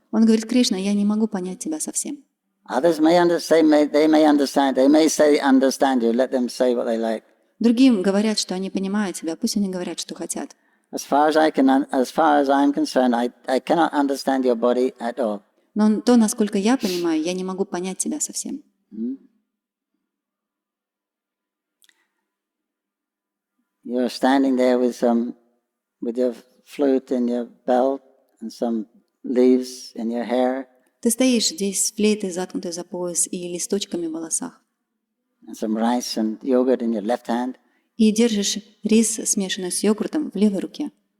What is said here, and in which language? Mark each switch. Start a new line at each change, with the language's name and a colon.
Russian: Он говорит: Кришна, я не могу понять тебя совсем.
English: Others may understand, they may say understand you, let them say what they like.
Russian: Другим говорят, что они понимают тебя, пусть они говорят, что хотят.
English: As far as I'm concerned, I cannot understand your body at all.
Russian: Но то, насколько я понимаю, я не могу понять тебя совсем.
English: You're standing there with your flute in your belt and some leaves in your hair.
Russian: Ты стоишь здесь с флейтой, заткнутой за пояс, и листочками в волосах.
English: And some rice and yogurt in your left hand.
Russian: И держишь рис, смешанный с йогуртом, в левой руке.